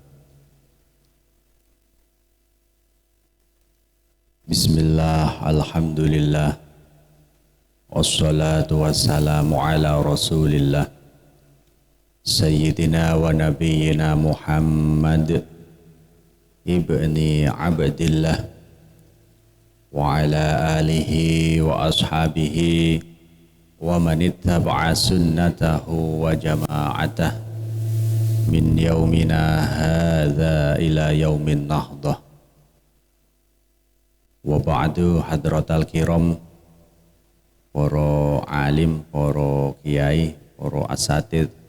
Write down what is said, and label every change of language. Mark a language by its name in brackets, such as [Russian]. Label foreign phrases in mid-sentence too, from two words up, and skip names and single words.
[Arabic] بسم الله الحمد لله والصلاة والسلام على رسول الله سيدنا ونبينا محمد بن عبد الله وعلى آله وأصحابه ومن اتبع سنته وجماعته من يومنا هذا إلى يوم النهضة. وبعد حضرات الكرام, [Indonesian] para alim, para kiai, para asatid,